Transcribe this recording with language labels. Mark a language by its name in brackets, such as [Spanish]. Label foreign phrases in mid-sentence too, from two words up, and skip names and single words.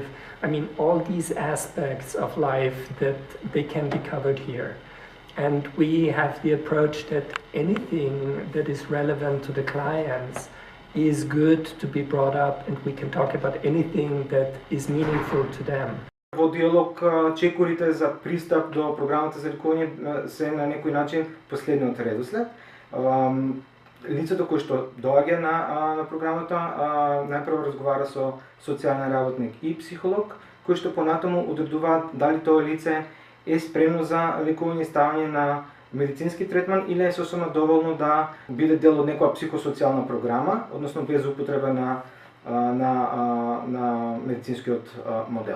[English] I mean, all these aspects of life that they can be covered here. And we have the approach that anything that is relevant to the clients is good to be brought up, and we can talk about anything that is meaningful to them. [Macedonian] Во Диалог чекорите за пристап до програмата за лекување се на некој начин последниот редослед. Лицето кој што доаѓа на програмата најпрво разговара со социјален работник и психолог, кои што понатаму одредуваат дали тоа лице е спремно за лекување и ставање на медицински третман или е сосема доволно да биде дел од некоја психосоцијална програма, односно без употреба на на медицинскиот модел.